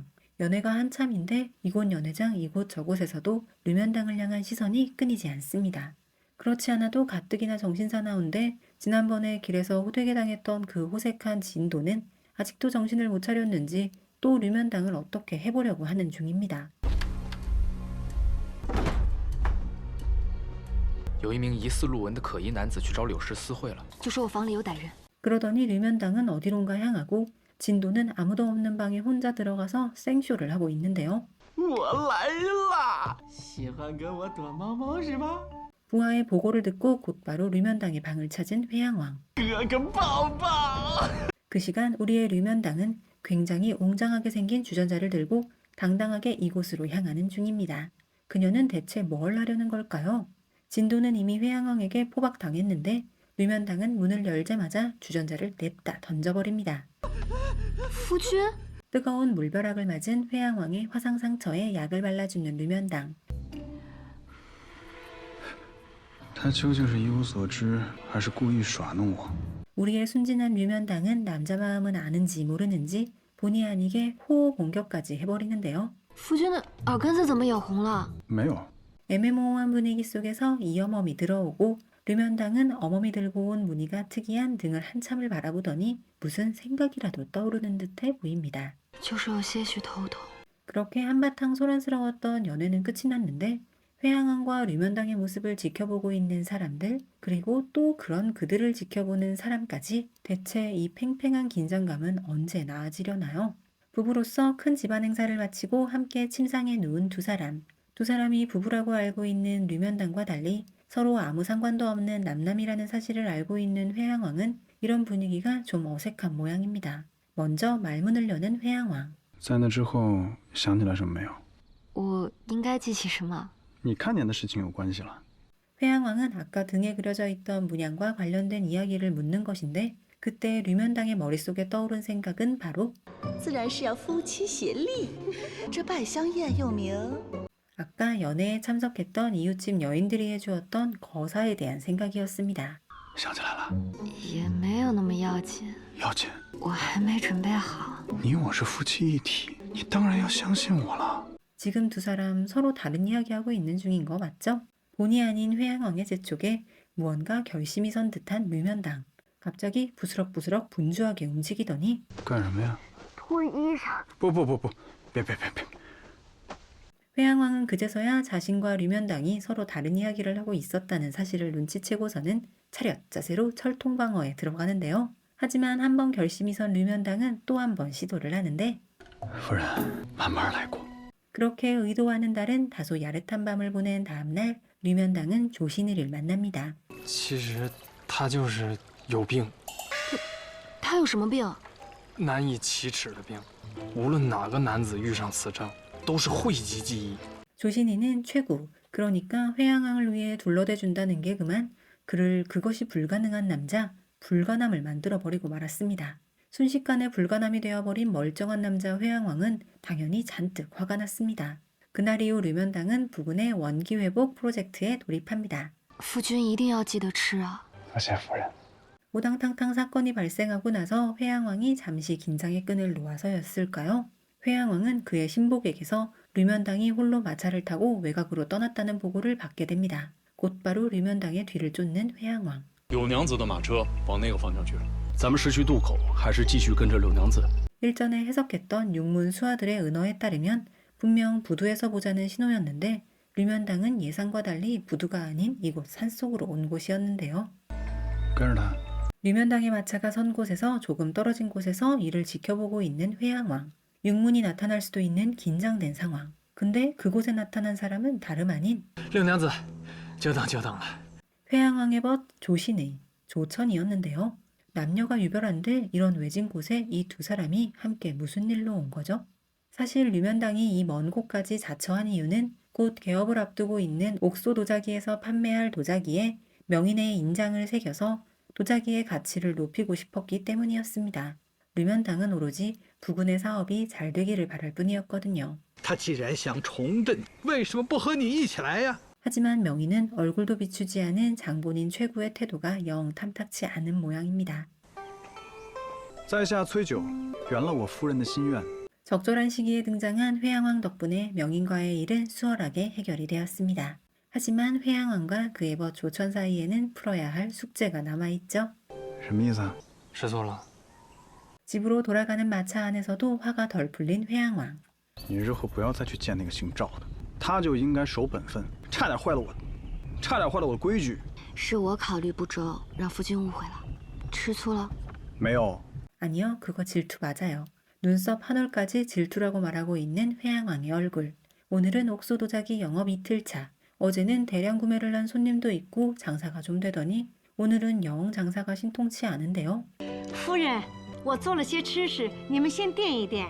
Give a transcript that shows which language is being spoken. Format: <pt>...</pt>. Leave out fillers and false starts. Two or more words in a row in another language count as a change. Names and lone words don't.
<ko>연회가 한참인데 이곳 연회장 이곳 저곳에서도 류면당을 향한 시선이 끊이지 않습니다. 그렇지 않아도 가뜩이나 정신사나운데 지난번에 길에서 호되게 당했던 그 호색한 진도는 아직도 정신을 못 차렸는지 또 류면당을 어떻게 해보려고 하는 중입니다.</ko> <zh>有一名疑似陆文的可疑男子去找柳氏私会了。就说我房里有歹人。</zh> <ko>그러더니 류면당은 어디론가 향하고 진도는 아무도 없는 방에 혼자 들어가서 생쇼를 하고 있는데요.</ko> <zh>我来啦！喜欢跟我躲猫猫是吧？</zh> <ko>부하의 보고를 듣고 곧바로 류면당의 방을 찾은 회양왕.</ko> <zh>哥哥抱抱！</zh> <ko>그 시간 우리의 류면당은 굉장히 웅장하게 생긴 주전자를 들고 당당하게 이곳으로 향하는 중입니다. 그녀는 대체 뭘 하려는 걸까요? 진도는 이미 회양왕에게 포박당했는데 류면당은 문을 열자마자 주전자를 냅다 던져버립니다.</ko> <zh>夫君，</zh> <ko>뜨거운 물벼락을 맞은 회양왕의 화상 상처에 약을 발라주는 류면당.</ko> <zh>他究竟是一无所知，还是故意耍弄我？</zh> <ko>우리의 순진한 류면당은 남자 마음은 아는지 모르는지 본의 아니게 호호 공격까지 해버리는데요.</ko> <zh>夫君的耳根子怎么也红了？没有，</zh> <ko>애매모호한 분위기 속에서 이어멈이 들어오고 류면당은 어멈이 들고 온 무늬가 특이한 등을 한참을 바라보더니 무슨 생각이라도 떠오르는 듯해 보입니다.</ko> <zh>就是有些许头痛。</zh> <ko>그렇게 한바탕 소란스러웠던 연회는 끝이 났는데 회양왕과 류면당의 모습을 지켜보고 있는 사람들, 그리고 또 그런 그들을 지켜보는 사람까지 대체 이 팽팽한 긴장감은 언제 나아지려나요? 부부로서 큰 집안 행사를 마치고 함께 침상에 누운 두 사람. 두 사람이 부부라고 알고 있는 류면당과 달리 서로 아무 상관도 없는 남남이라는 사실을 알고 있는 회양왕은 이런 분위기가 좀 어색한 모양입니다. 먼저 말문을 여는 회양왕.</ko> <zh>在那之后想起来什么没有？我应该记起什么？你看见的事情有关系了。</zh> <ko>회양왕은 아까 등에 그려져 있던 문양과 관련된 이야기를 묻는 것인데 그때 류면당의 머릿속에 떠오른 생각은 바로</ko> <zh>自然是要夫妻协力。这拜香宴又名</zh> <ko>아까 연회에 참석했던 이웃집 여인들이 해주었던 거사에 대한 생각이었습니다.</ko> <zh>想起来了，也没有那么要紧，要紧，我还没准备好。你我是夫妻一体，你当然要相信我了。</zh> <ko>지금 두 사람 서로 다른 이야기하고 있는 중인 거 맞죠? 본의 아닌 회양왕의 재촉에 무언가 결심이 선 듯한 류면당. 갑자기 부스럭부스럭 분주하게 움직이더니</ko> <zh>干什么呀？脱衣裳。不，别！</zh> <ko>회양왕은 그제서야 자신과 류면당이 서로 다른 이야기를 하고 있었다는 사실을 눈치채고서는 차렷 자세로 철통방어에 들어가는데요. 하지만 한번 결심이 선 류면당은 또 한 번 시도를 하는데</ko> <zh>夫人，慢慢来过。</zh> <ko>그렇게 의도와는 다른 다소 야릇한 밤을 보낸 다음날 류면당은 조신의를 만납니다.</ko> <zh>其实他就是有病，他有什么病？难以启齿的病。无论哪个男子遇上此症，都是讳疾忌医。</zh> <ko>조신이는 최고, 그러니까 회양왕을 위해 둘러대준다는 게 그만 그를 그것이 불가능한 남자, 불가남을 만들어버리고 말았습니다. 순식간에 불가남이 되어버린 멀쩡한 남자 회양왕은 당연히 잔뜩 화가 났습니다. 그날 이후 류면당은 부군의 원기회복 프로젝트에 돌입합니다.</ko> <zh>夫君一定要记得吃啊！多谢夫人。</zh> <ko>오당탕탕 사건이 발생하고 나서 회양왕이 잠시 긴장의 끈을 놓아서였을까요? 회양왕은 그의 신복에게서 류면당이 홀로 마차를 타고 외곽으로 떠났다는 보고를 받게 됩니다. 곧바로 류면당의 뒤를 쫓는 회양왕.</ko> <zh>柳娘子的马车往那个方向去了，咱们是去渡口，还是继续跟着柳娘子？</zh> <ko>일전에 해석했던 육문 수하들의 은어에 따르면 분명 부두에서 보자는 신호였는데 류면당은 예상과 달리 부두가 아닌 이곳 산속으로 온 곳이었는데요.</ko> <zh>跟着他。</zh> <ko>류면당의 마차가 선 곳에서 조금 떨어진 곳에서 이를 지켜보고 있는 회양왕. 육문이 나타날 수도 있는 긴장된 상황. 근데 그곳에 나타난 사람은 다름 아닌</ko> <zh>六娘子，久等久等了。</zh> <ko>회양왕의 벗 조신의 조천이었는데요. 남녀가 유별한데 이런 외진 곳에 이 두 사람이 함께 무슨 일로 온 거죠? 사실 류면당이 이 먼 곳까지 자처한 이유는 곧 개업을 앞두고 있는 옥소 도자기에서 판매할 도자기에 명인의 인장을 새겨서 도자기의 가치를 높이고 싶었기 때문이었습니다. 류면당은 오로지 부군의 사업이 잘 되기를 바랄 뿐이었거든요.</ko> <zh>他既然想重振，为什么不和你一起来呀？</zh> <ko>하지만 명인은 얼굴도 비추지 않은 장본인 최구의 태도가 영 탐탁치 않은 모양입니다.</ko> <zh>在下崔九，圆了我夫人的心愿。</zh> <ko>적절한 시기에 등장한 회양왕 덕분에 명인과의 일은 수월하게 해결이 되었습니다. 하지만 회양왕과 그의 벗 조천 사이에는 풀어야 할 숙제가 남아있죠.</ko> <zh>什么意思啊？识错了。</zh> <ko>집으로 돌아가는 마차 안에서도 화가 덜 풀린 회양왕.</ko> <zh>你日后不要再去见那个姓赵的，他就应该守本分，差点坏了我的规矩。是我考虑不周，让夫君误会了，吃醋了。没有，</zh> <ko>아니요, 그거 질투 맞아요. 눈썹 한 올까지 질투라고 말하고 있는 회양왕의 얼굴. 오늘은 옥소 도자기 영업 이틀차. 어제는 대량 구매를 한 손님도 있고 장사가 좀 되더니 오늘은 영 장사가 신통치 않은데요.</ko> <zh>夫人，我做了些吃食，你们先垫一垫。</zh>